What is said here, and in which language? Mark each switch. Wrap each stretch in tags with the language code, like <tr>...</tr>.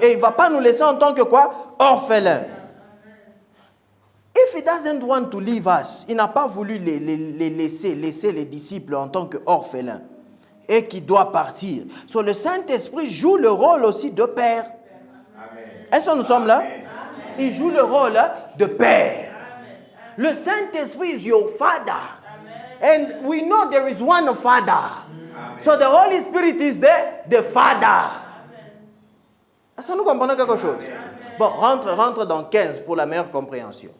<fr>Et il ne va pas nous laisser en tant que quoi? Orphelins.</fr> <en>If he doesn't want to leave us,</en> <fr>il n'a pas voulu les laisser les disciples en tant qu'orphelins. Et qui doit partir. So, le Saint-Esprit joue le rôle aussi de père. Est-ce que nous sommes là? Il joue le rôle de père.</fr> <en>Le Saint-Esprit is your father. And we know there is one father. So the Holy Spirit is the Father.</en> <fr>Est-ce que nous comprenons quelque chose? Bon, rentre dans 15 pour la meilleure compréhension.</fr>